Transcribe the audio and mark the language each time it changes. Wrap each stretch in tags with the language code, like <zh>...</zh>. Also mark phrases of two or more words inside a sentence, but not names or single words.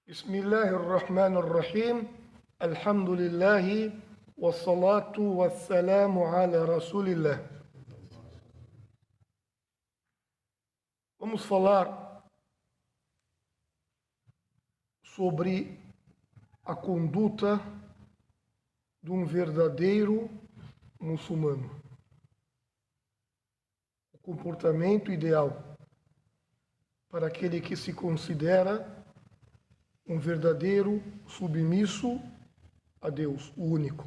<ar>بسم الله الرحمن الرحيم الحمد لله والصلاة والسلام على رسول الله.</ar> <pt>Vamos falar sobre a conduta de um verdadeiro muçulmano. O comportamento ideal para aquele que se considera um verdadeiro submisso a Deus, o único.</pt>